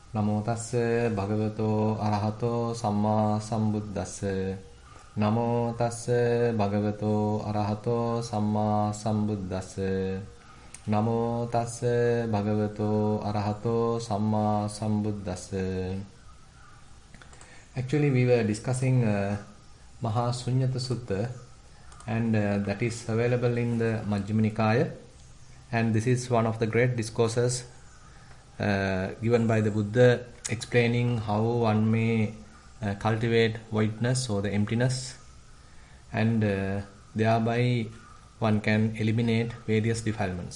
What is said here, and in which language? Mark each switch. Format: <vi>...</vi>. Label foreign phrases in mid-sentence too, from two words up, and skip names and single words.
<pi>Namo tassa bhagavato arahato samma sambuddhassa. Namo tassa bhagavato arahato samma sambuddhassa. Namo tassa bhagavato arahato samma sambuddhassa.</pi> <en>Actually, we were discussing Maha Sunnata Sutta, and that is available in the Majjhima Nikaya, and this is one of the great discourses given by the Buddha explaining how one may cultivate voidness or the emptiness, and thereby one can eliminate various defilements.</en>